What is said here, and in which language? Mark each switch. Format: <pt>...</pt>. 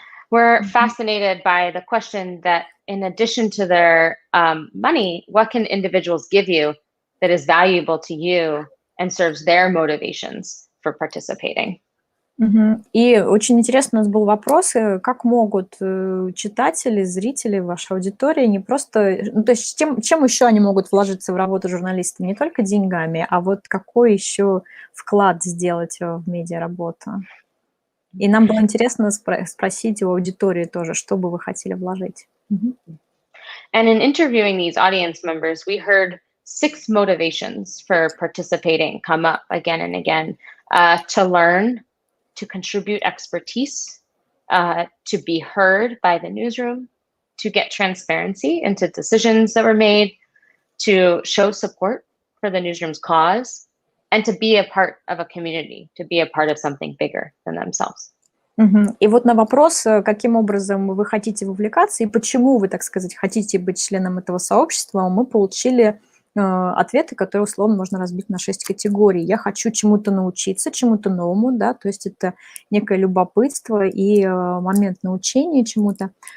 <en>We're fascinated by the question that in addition to their money, what can individuals give you that is valuable to you and serves their motivations for participating?</en> <ru>И очень интересно у нас был вопрос, как могут читатели, зрители, ваша аудитория не просто... Ну, то есть чем еще они могут вложиться в работу журналиста? Не только деньгами, а вот какой еще вклад сделать в медиаработу? И нам было интересно спросить у аудитории тоже, что бы вы хотели вложить.</ru> <en>And in interviewing these audience members, we heard 6 motivations for participating come up again and again. To learn, to contribute expertise, to be heard by the newsroom, to get transparency into decisions that were made, to show support for the newsroom's cause, and to be a part of a community, to be a part of something bigger than themselves.</en> <ru>И вот на вопрос, каким образом вы хотите вовлекаться и почему вы, так сказать, хотите быть членом этого сообщества, мы получили ответы, которые условно можно разбить на 6 категорий. Я хочу чему-то научиться, чему-то новому, да, то есть это некое любопытство и момент научения чему-то.</ru>